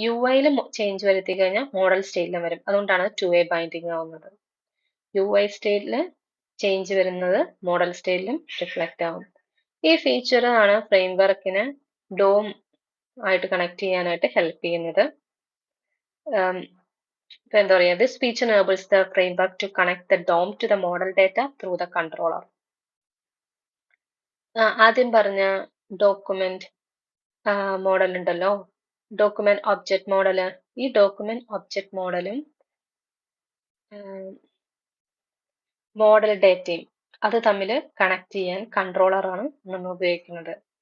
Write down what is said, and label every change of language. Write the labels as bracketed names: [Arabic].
[Malayalam] UIയിൽ change വരുത്തി കഴിഞ്ഞാൽ model സ്റ്റേറ്റിലും വരും. അതുകൊണ്ടാണ് ടു-വേ ബൈൻഡിങ് ആവുന്നത്. UI സ്റ്റേറ്റിൽ ചേഞ്ച് വരുന്നത് മോഡൽ സ്റ്റേറ്റിലും റിഫ്ലക്റ്റ് ആവും. ഈ ഫീച്ചർ ആണ് ഫ്രെയിം വർക്കിനെ ഡോം ആയിട്ട് കണക്ട് ചെയ്യാനായിട്ട് ഹെൽപ്പ് ചെയ്യുന്നത്. ഇപ്പൊ എന്താ പറയുക, [English] this feature enables the framework to connect the DOM to the model data through the controller. [Malayalam] ആദ്യം പറഞ്ഞ ഡോക്യുമെന്റ് മോഡൽ ഉണ്ടല്ലോ, ഡോക്യുമെന്റ് ഒബ്ജക്റ്റ് മോഡല്, ഈ ഡോക്യുമെന്റ് ഒബ്ജക്റ്റ് മോഡലും മോഡൽ ഡേറ്റയും അത് തമ്മിൽ കണക്ട് ചെയ്യാൻ കൺട്രോളറാണ് നമ്മൾ ഉപയോഗിക്കുന്നത്.